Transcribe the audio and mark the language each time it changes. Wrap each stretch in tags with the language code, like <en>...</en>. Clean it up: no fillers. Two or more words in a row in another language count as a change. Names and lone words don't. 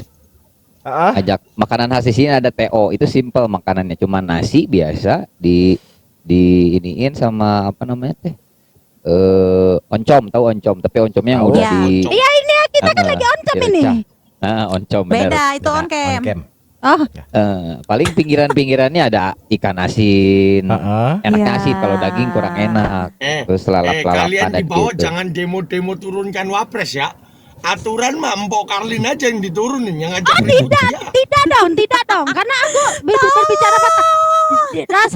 <id>Ah, Ngajak makanan khas di sini ada TO, itu simple makanannya, cuma nasi biasa di iniin sama apa namanya teh? Oncom, tahu oncom, tapi oncomnya yang Tahu. udah Iya. di Iya ini kita kan lagi oncom ini. direcah. Oncom benar. Beda itu on cam. on cam. Oh, Paling pinggiran-pinggirannya ada ikan asin. Heeh. Enaknya Iya. asin, kalau daging kurang enak. Terus lalap-lalapan Kalian ada di bawah gitu. jangan demo-demo turunkan Wapres ya. Aturan mah Mbok Karlin aja yang diturunin, yang ngajak ribut dia. tidak dong, karena aku berbicara rasa</id>